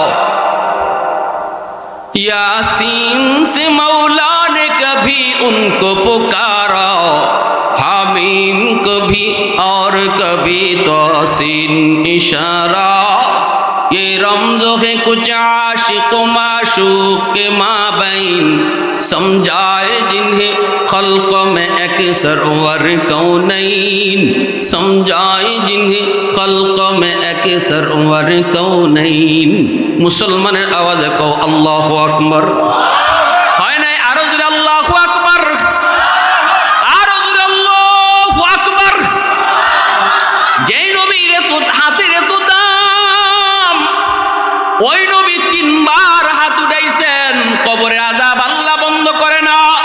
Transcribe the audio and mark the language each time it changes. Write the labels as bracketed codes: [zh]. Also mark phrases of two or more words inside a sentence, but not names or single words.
[ur] یاسین سے مولا نے کبھی ان کو پکارا، حامیم کبھی اور کبھی توسین اشارہ، یہ رمز ہے کچھ عاشق و معشوق کے مابین، سمجھائے جنہیں خلق میں اکثر ور کونین، سمجھائے جنہیں خلق میں اکثر ور کونین۔ [bn] মুসলমানের আওয়াজে কও [ar] الله أكبر. [bn] হয় নাই? আরো জোরে [ar] الله أكبر, [bn] আরো জোরে [ar] الله أكبر. [bn] যেই নবীর এত হাতের এত দাম, ওই নবী তিনবার হাত উঠাইছেন, কবরে আযাব আল্লাহ বন্ধ করে না।